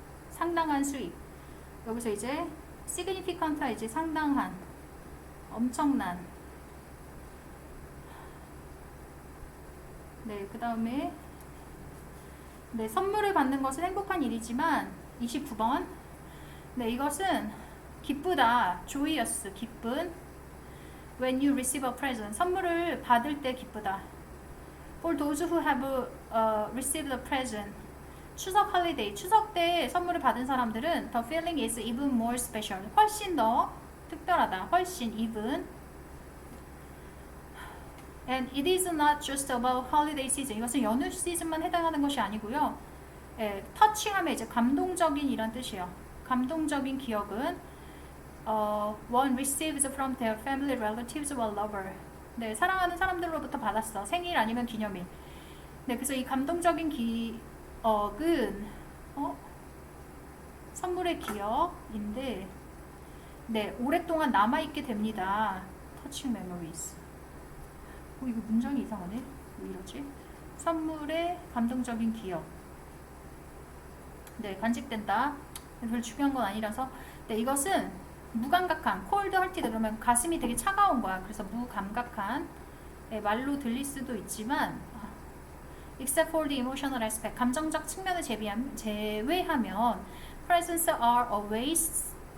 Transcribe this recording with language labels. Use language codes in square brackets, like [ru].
[ko] 상당한 수익. 여기서 이제 significant가 이제 상당한, 엄청난. 네, 그 다음에 네, 선물을 받는 것은 행복한 일이지만 29번. 네, 이것은 기쁘다. joyous, 기쁜. [en] When you receive a present, [ko] 선물을 받을 때 기쁘다. [en] For those who have received a present, 추석 holiday, [ko] 추석 때 선물을 받은 사람들은 [en] the feeling is even more special. [ko] 훨씬 더 특별하다. 훨씬 even. [en] And it is not just about holiday season. [ko] 이것은 연휴 시즌만 해당하는 것이 아니고요. 예, 터칭하면 이제 감동적인 이란 뜻이에요. 감동적인 기억은 [en] one receives from their family, relatives or lover. [ko] 네, 사랑하는 사람들로부터 받았어. 생일 아니면 기념일. 네, 그래서 이 감동적인 기억은 선물의 기억인데, 네, 오랫동안 남아있게 됩니다. [en] Touching memories. [ko] 이거 문장이 이상하네. 왜 이러지? 선물의 감동적인 기억. 네, 간직된다. 별로 중요한 건 아니라서. 네, 이것은 무감각한, [en] cold hearted [ko] 그러면 가슴이 되게 차가운 거야. 그래서 무감각한. 네, 말로 들릴 수도 있지만 [en] except for the emotional aspect, [ko] 감정적 측면을 제외하면 [en] presents are a waste.